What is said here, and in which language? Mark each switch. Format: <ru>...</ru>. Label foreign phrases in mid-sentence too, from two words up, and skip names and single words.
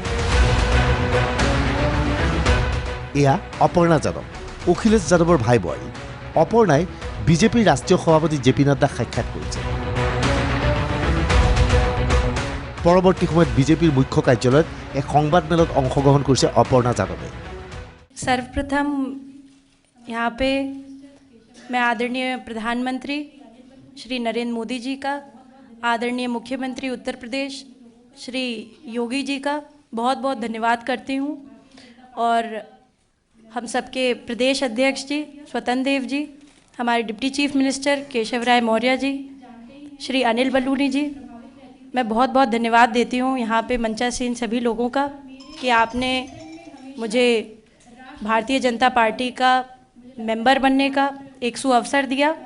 <as>এয়া অপৰ্ণা যাদৱ, অখিলেশ যাদৱৰ ভাই বোৱাৰী। অপৰ্ণাই বিজেপিৰ ৰাষ্ট্ৰীয় সভাপতি জে.পি. নাড্ডাক সাক্ষাৎ কৰিছে। পৰৱৰ্তী সময়ত বিজেপিৰ মুখ্য কাৰ্যালয়ত এক সংবাদমেলত অংশগ্ৰহণ কৰিছে অপৰ্ণা যাদৱে।</as> <hi>सर्वप्रथम यहाँ पे मैं आदरणीय प्रधानमंत्री श्री नरेंद्र मोदी जी का, आदरणीय मुख्यमंत्री उत्तर प्रदेश श्री योगी जी का बहुत बहुत धन्यवाद करती हूँ, और हम सबके प्रदेश अध्यक्ष जी स्वतंत्र देव जी, हमारे</hi> <en>deputy chief minister</en> <hi>केशव राय मौर्य जी, श्री अनिल बलूनी जी, मैं बहुत बहुत धन्यवाद देती हूँ यहाँ पे मंचासीन सभी लोगों का कि आपने मुझे भारतीय जनता पार्टी का मेंबर बनने का एक सुअवसर दिया।</hi>